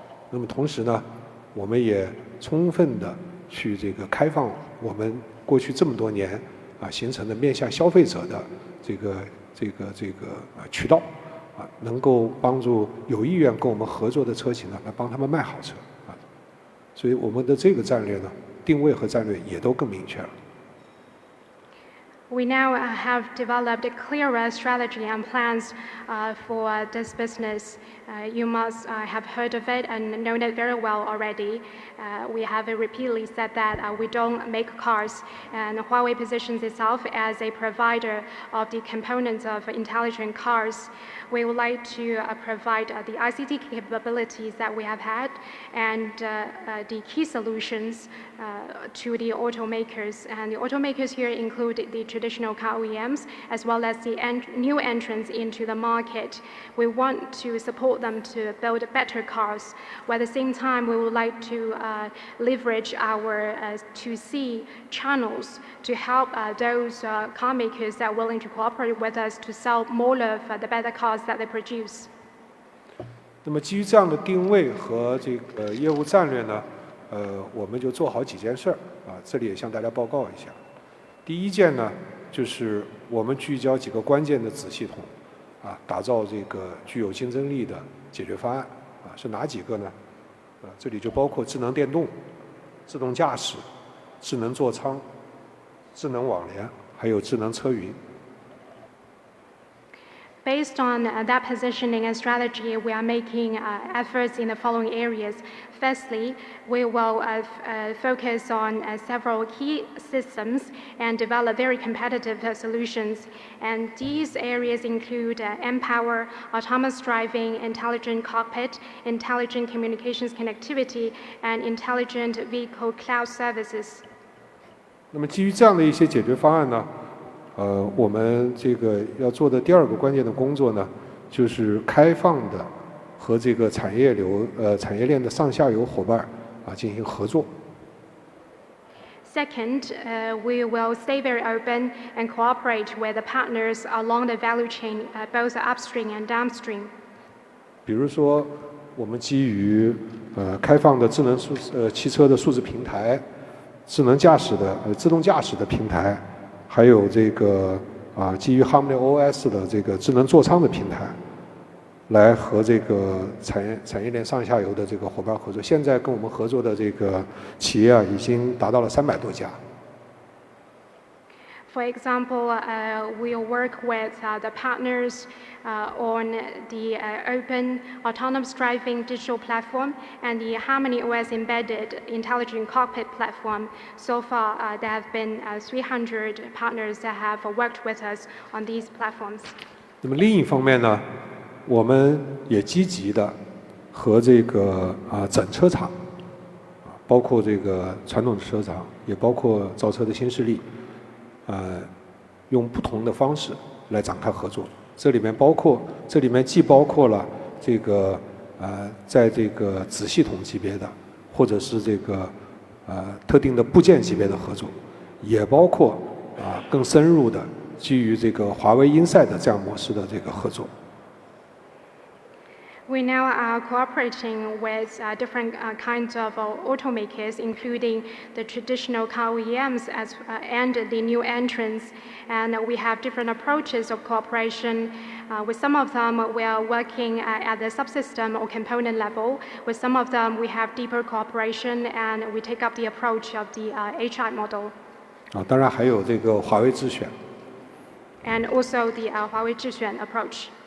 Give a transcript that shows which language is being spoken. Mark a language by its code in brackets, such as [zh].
[zh] 那么同时呢，我们也充分的去开放我们过去这么多年形成的面向消费者的这个渠道能够帮助有意愿跟我们合作的车企呢，来帮他们卖好车所以我们的这个战略呢，定位和战略也都更明确了。 [en] We now have developed a clearer strategy and plans for this business. You must have heard of it and known it very well already. We have repeatedly said that we don't make cars, and Huawei positions itself as a provider of the components of intelligent cars. We would like to provide the ICT capabilities that we have had and the key solutions to the automakers. And the automakers here include the traditional car OEMs as well as the new entrants into the market. We want to support them to build better cars, while at the same time we would like to leverage our 2C channels to help those car makers that are willing to cooperate with us to sell more of the better cars that they produce. [zh] 那么基于这样的定位和业务战略呢，我们就做好几件事儿这里也向大家报告一下。第一件呢，就是我们聚焦几个关键的子系统打造具有竞争力的解决方案是哪几个呢？这里就包括智能电动、自动驾驶、智能座舱、智能网联，还有智能车云。 [en] Based on that positioning and strategy, we are making efforts in the following areas. Firstly, we will focus on several key systems and develop very competitive solutions. And these areas include mPower, autonomous driving, intelligent cockpit, intelligent communications connectivity, and intelligent vehicle cloud services. [zh] 那么基于这样的一些解决方案呢，我们要做的第二个关键的工作呢，就是开放的和产业链的上下游伙伴进行合作。 [en] Second, we will stay very open and cooperate with the partners along the value chain, both upstream and downstream. [zh] 比如说，我们基于开放的智能汽车的数字平台、智能驾驶的自动驾驶的平台。还有基于 Harmony OS 的智能座舱的平台，来和这个产业链上下游的这个伙伴合作。现在跟我们合作的这个企业啊，已经达到了300多家。 [en] For example, we'll work with the partners on the open autonomous driving digital platform and the Harmony OS embedded intelligent cockpit platform. So far, there have been 300 partners that have worked with us on these platforms. [zh] 那么另一方面呢，我们也积极的和这个整车厂，包括这个传统的车厂，也包括造车的新势力。用不同的方式来展开合作，这里面既包括了这个在这个子系统级别的，或者是这个特定的部件级别的合作，也包括更深入的基于这个华为 Inside 这样模式的这个合作。 [en] We now are cooperating with different kinds of automakers, including the traditional car OEMs and the new entrants. And we have different approaches of cooperation. With some of them, we are working at the subsystem or component level. With some of them, we have deeper cooperation, and we take up the approach of the HI model. [zh] 当然还有这个华为智选。 [en] And also the Huawei 智选 approach.